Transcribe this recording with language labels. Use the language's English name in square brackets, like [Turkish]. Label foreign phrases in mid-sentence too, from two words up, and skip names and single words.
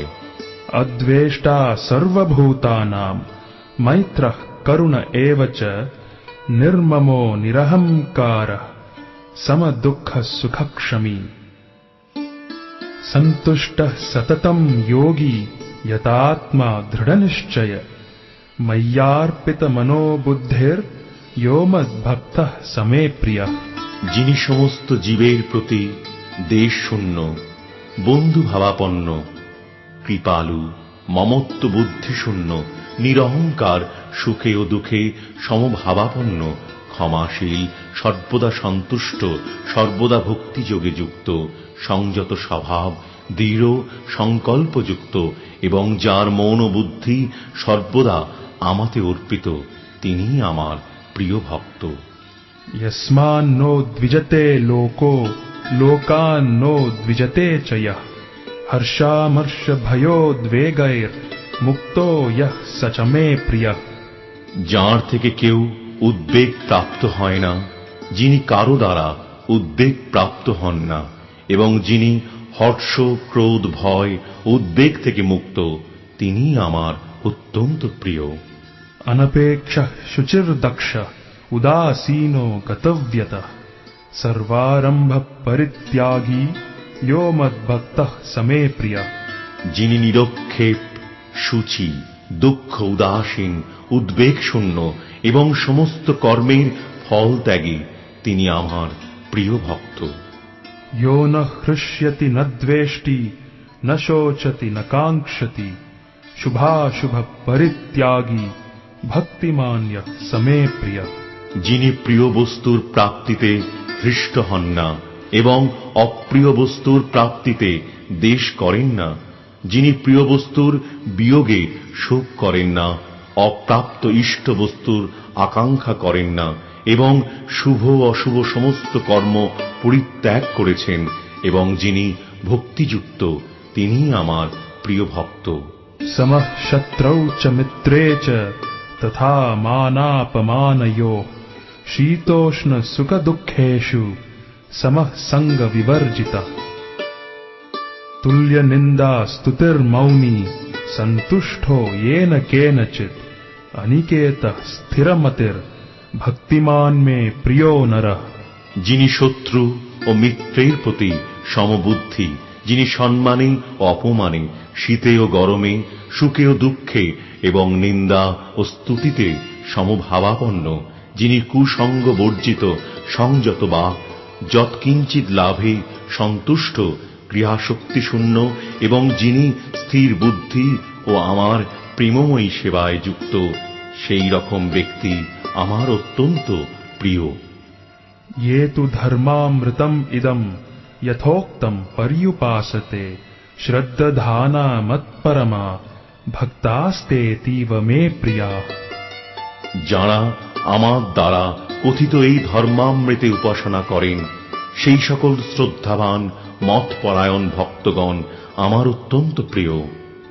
[Sanskrit] अद्वेष्टा सर्वभूतानां मैत्रः करुण एव च निर्ममो निरहंकारः समदुःखः सुखक्षमी। सन्तुष्टः सततं योगी यतात्मा दृढनिश्चय मय्यार्पितमनो बुद्धिर्यो मद्भक्तः समे प्रियः। [Bangla] যিনি সমস্ত জীবের প্রতি দেশ শূন্য, বন্ধু ভাবাপন্ন, কৃপালু, মমত্ব বুদ্ধিশূন্য, নিরহংকার, সুখে ও দুঃখে সমভাবাপন্ন, ক্ষমাশীল, সর্বদা সন্তুষ্ট, সর্বদা ভক্তিযোগে যুক্ত, সংযত স্বভাব, দৃঢ় সংকল্পযুক্ত এবং যার মন ও বুদ্ধি সর্বদা আমাতে অর্পিত, তিনিই আমার প্রিয় ভক্ত। [Sanskrit] यस्मान्नो द्विजते लोको लोकान्नो द्विजते च यः हर्षामर्षभयोद्वेगैर्मुक्तो यः स च मे प्रियः। [Bangla] যার থেকে কেউ উদ্বেগ প্রাপ্ত হয় না, যিনি কারো দ্বারা উদ্বেগ প্রাপ্ত হন না এবং যিনি হর্ষ, ক্রোধ, ভয়, উদ্বেগ থেকে মুক্ত, তিনিই আমার অত্যন্ত প্রিয়। [Sanskrit] अनपेक्षः शुचिर्दक्षः उदासीनो गतव्यतः सर्वारंभ परित्यागी यो मद्भक्तः समे प्रियः। [Bangla] যিনি নিরক্ষেপ, শুচি, দুঃখ উদাসীন, উদ্বেগ শূন্য এবং সমস্ত কর্মের ফল ত্যাগী, তিনি আমার প্রিয় ভক্ত। [Sanskrit] यो न हृष्यति न द्वेष्टि न शोचति न काङ्क्षति शुभाशुभ परित्यागी भक्तिमान्यः समे प्रियः। [Bangla] যিনি প্রিয় বস্তুর প্রাপ্তিতে হৃষ্ট হন না এবং অপ্রিয় বস্তুর প্রাপ্তিতে দ্বেষ করেন না, যিনি প্রিয় বস্তুর বিয়োগে শোক করেন না, অপ্রাপ্ত ইষ্ট বস্তুর আকাঙ্ক্ষা করেন না এবং শুভ অশুভ সমস্ত কর্ম পরিত্যাগ করেছেন এবং যিনি ভক্তিযুক্ত, তিনিই আমার প্রিয় ভক্ত। [Sanskrit] समः शत्रौ च मित्रे च तथा मानापमानयोः शीतोष्ण सुख दुःखेषु समः संग विवर्जितः। तुल्य निंदा स्तुतिर्मौनी संतुष्टो येन केनचित् अनिकेतः स्थिरमतिर् भक्तिमान में प्रियो नरः। [Bangla] যিনি শত্রু ও মিত্রের প্রতি সমবুদ্ধি, যিনি সম্মানে ও অপমানে, শীতে ও গরমে, সুখে ও দুঃখে এবং নিন্দা ও স্তুতিতে সমভাবাপন্ন, যিনি কুসঙ্গ বর্জিত, সংযত বা যৎকিঞ্চিৎ লাভে সন্তুষ্ট, ক্রিয়াশক্তি শূন্য এবং যিনি স্থির বুদ্ধি ও আমার প্রেমময়ী সেবায় যুক্ত, সেই রকম ব্যক্তি আমার অত্যন্ত প্রিয়। [Sanskrit] ये तु धर्मामृतम् इदम् यथोक्तम् पर्युपासते श्रद्धाना मत्परमा भक्तास्तेतीव मे प्रिया। [Bangla] যারা আমার দ্বারা কথিত এই ধর্মামৃতে উপাসনা করেন, সেই সকল শ্রদ্ধাবান মতপরায়ণ ভক্তগণ আমার অত্যন্ত প্রিয়।